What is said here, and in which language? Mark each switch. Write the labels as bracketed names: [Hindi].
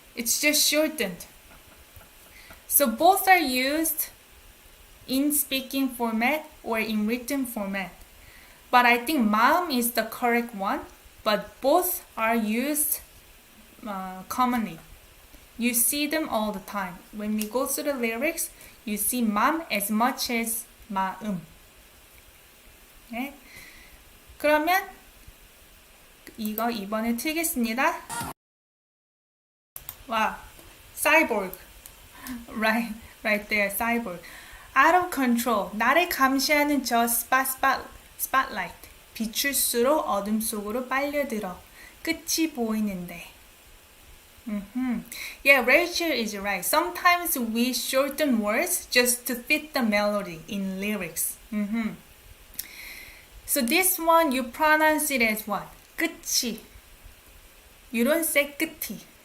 [English] It's just shortened. So both are used in speaking format or in written format. But I think 마음 is the correct one, but both are used commonly. You see them all the time. When we go through the lyrics, you see 맘 as much as 마음. Okay? [Korean] 그러면 이거 이번에 틀겠습니다. [English] 와, cyborg. Right there, cyborg. Out of control. [Korean] 나를 감시하는 저 spotlight. 비출수록 어둠 속으로 빨려들어. 끝이 보이는데. [English] Yeah, Rachel is right. Sometimes we shorten words just to fit the melody in lyrics. So this one you pronounce it as what? [Korean] 끝이. [English] You don't say 끝이.